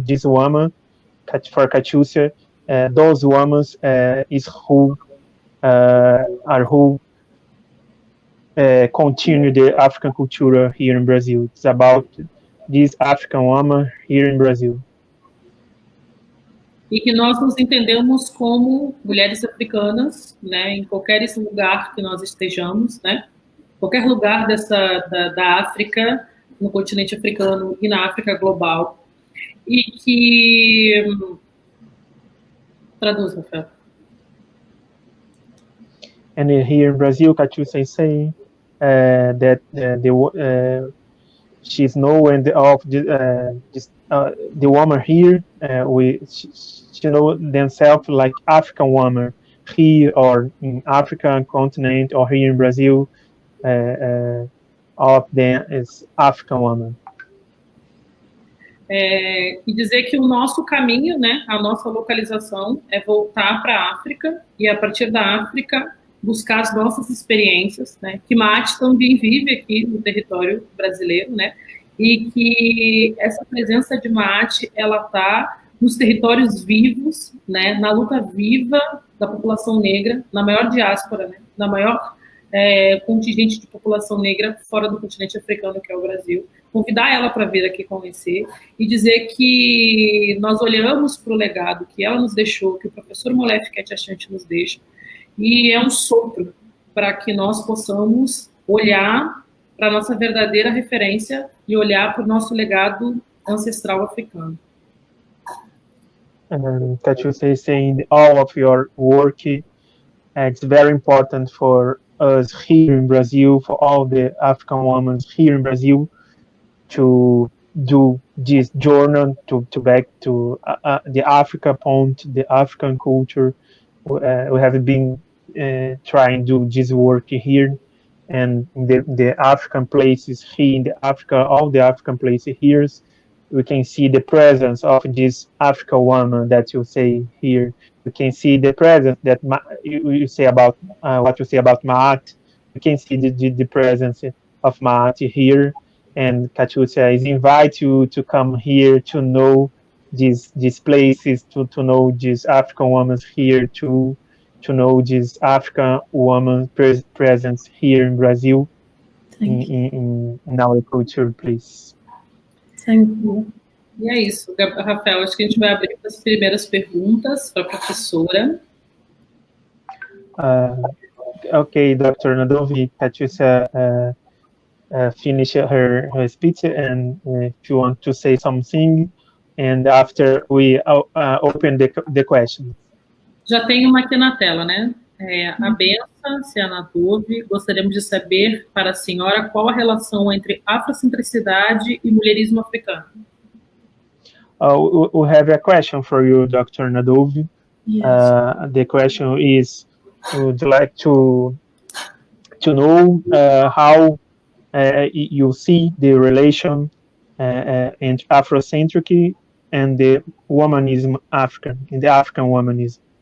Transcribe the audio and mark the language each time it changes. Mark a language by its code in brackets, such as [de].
[en] This woman, for Catiúcia, those women is who are who continue the African culture here in Brazil. It's about this African woman here in Brazil. [pt] E que nós nos entendemos como mulheres africanas, né, em qualquer lugar que nós estejamos, né, qualquer lugar da África, no continente africano e na África global, e que... Traduz, Rafael. [en] And here in Brazil, Catiúcia is saying that she's knowing of the woman here, she know themselves like African woman here or in African continent or here in Brazil, all of them is African woman. [pt] E dizer que o nosso caminho, né, a nossa localização é voltar para a África e a partir da África buscar as nossas experiências, né, que Maat também vive aqui no território brasileiro, né, e que essa presença de Maat, ela está nos territórios vivos, né, na luta viva da população negra, na maior diáspora, né, na maior contingente de população negra fora do continente africano, que é o Brasil. Convidar ela para vir aqui conhecer e dizer que nós olhamos para o legado que ela nos deixou, que o professor Molefe Ketiachante nos deixa, e é um sopro para que nós possamos olhar para a nossa verdadeira referência e olhar para o nosso legado ancestral africano. [en] Catiúcia is saying all of your work, it's very important for us here in Brazil, for all the African women here in Brazil, to do this journey to back to the Africa point, the African culture. We have been trying to do this work here, and the African places here in the Africa, all the African places here, we can see the presence of this African woman that you say here. We can see the presence that you say about what you say about Maat. We can see the presence of Maat here, and Catiúcia is invite you to come here to know these places, to know these African women here, to know this African woman presence here in Brazil, in our culture, please. Thank you. [pt] E é isso, Rafael, acho que a gente vai abrir as primeiras perguntas para a professora. [en] Okay, Dr. Nadovi, Catiúcia finish her speech, and if you want to say something, and after we open the question. [pt] Já tem uma aqui na tela, né? A Benção, Cianatove, gostaríamos de saber para a senhora qual a relação entre afrocentricidade e mulherismo africano. [en] We have a question for you, Dr. Nadovi. Yes. The question is, would you like to know how you see the relation in Afrocentric and the womanism African, in the African womanism?